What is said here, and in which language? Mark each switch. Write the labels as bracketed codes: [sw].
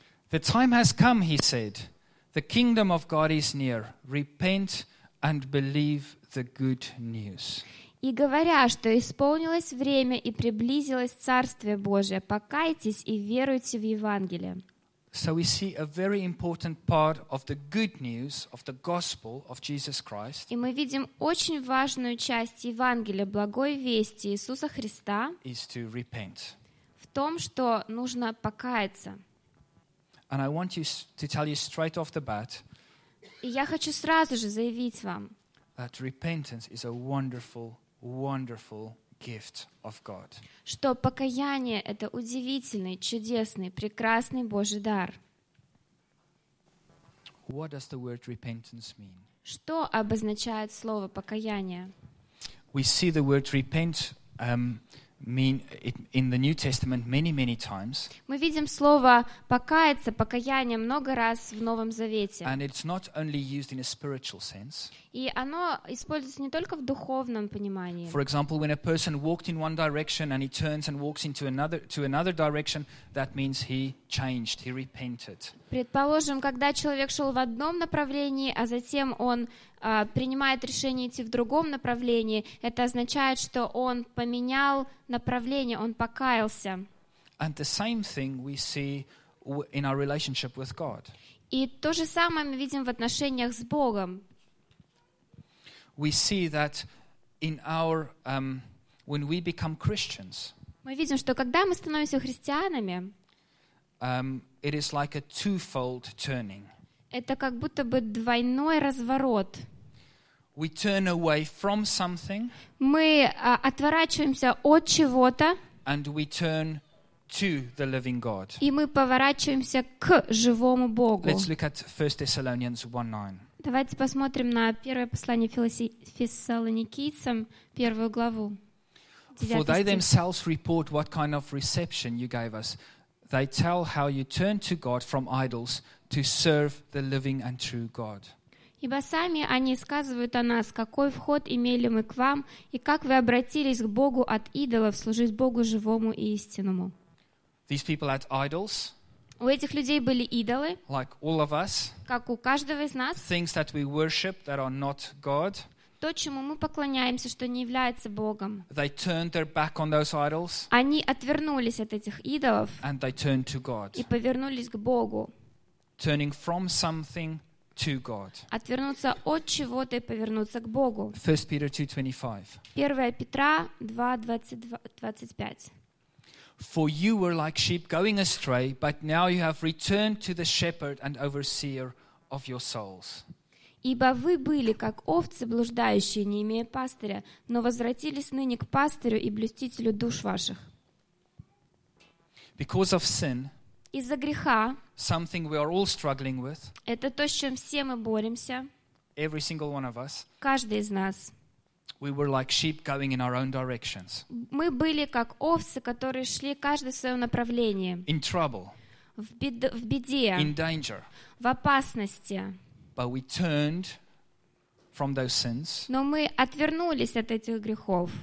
[en] The time has come, he said. The kingdom of God is near. Repent and believe the good news. [ru] И говоря, что исполнилось время и приблизилось Царствие Божие, покайтесь и веруйте в Евангелие. [en] So we see a very important part of the good news of the gospel of Jesus Christ. [ru] И мы видим очень важную часть Евангелия, благой вести Иисуса Христа. [en] Is to repent. [ru] В том, что нужно покаяться. [en] And I want you to tell you straight off the bat. [ru] И я хочу сразу же заявить вам. [en] That repentance is a wonderful, wonderful gift of God. [ru] Что покаяние это удивительный, чудесный, прекрасный Божий дар. [en] What does the word repentance mean? [ru] Что обозначает слово покаяние? [en] We see the word repent mean it in the New Testament many, many times. [ru] Мы видим слово покаяться, покаяние много раз в Новом Завете. [en] And it's not only used in a spiritual sense. [ru] И оно используется не только в духовном понимании. [en] For example, when a person walked in one direction and he turns and walks into another to another direction, that means he changed, he repented. [ru] Предположим, когда человек шел в одном направлении, а затем он принимает решение идти в другом направлении, это означает, что он поменял направление, он покаялся. [en] And the same thing we see in our relationship with God. [ru] И то же самое мы видим в отношениях с Богом. [en] We see that in our when we become Christians. [ru] Мы видим, что когда мы становимся христианами, [en] It is like a twofold turning. [ru] Это как будто бы двойной разворот. [en] We turn away from something. [ru] Мы отворачиваемся от чего-то. [en] And we turn to the living God. [ru] И мы поворачиваемся к живому Богу. [en] Let's look at 1 Thessalonians 1:9. [ru] Давайте посмотрим на первое послание Фессалоникийцам, первую главу. [en] For they themselves report what kind of reception you gave us. They tell how you turned to God from idols to serve the living and true God. [ru] Ибо сами они сказывают о нас, какой вход имели мы к вам, и как вы обратились к Богу от идолов служить Богу живому и истинному. [en] These people had idols. [ru] У этих людей были идолы. [en] Like all of us. [ru] Как у каждого из нас. [en] Things that we worship that are not God. [ru] То, чему мы поклоняемся, что не является Богом. [en] They turned their back on those idols. [ru] Они отвернулись от этих идолов. [en] And they turned to God. [ru] И повернулись к Богу. [en] Turning from something to God. [ru] Отвернуться от чего-то и повернуться к Богу. [en] 1 Peter 2:25. [ru] 1 Петра 2:25. [en] For you were like sheep going astray, but now you have returned to the shepherd and overseer of your souls. [ru] Ибо вы были как овцы блуждающие, не имея пастыря, но возвратились ныне к пастырю и блюстителю душ ваших. [en] Because of sin, [ru] из-за греха, [en] something we are all struggling with, [ru] это то, с чем все мы боремся, [en] every single one of us, [ru] каждый из нас, [en] we were like sheep going in our own directions, [ru] мы были как овцы, которые шли каждый в своем направлении, [en] in trouble, [ru] в беде, [en] in danger, [ru] в опасности, [en] but we turned from those sins, [ru] но мы отвернулись от этих грехов,